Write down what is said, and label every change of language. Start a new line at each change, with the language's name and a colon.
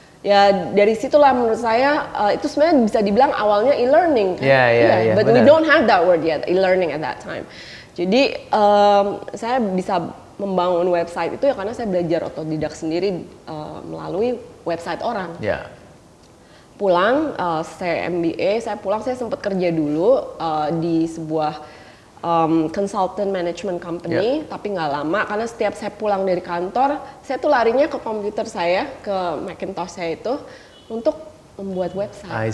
Indonesian: Ya dari situlah menurut saya itu sebenarnya bisa dibilang awalnya e-learning.
English: But we don't have that word yet, e-learning at that time.
Indonesian: Jadi saya bisa membangun website itu ya karena saya belajar otodidak sendiri melalui website orang. Pulang, saya MBA, saya sempat kerja dulu di sebuah consultant management company, tapi nggak lama karena setiap saya pulang dari kantor, saya tuh larinya ke komputer saya, ke Macintosh saya itu untuk membuat website.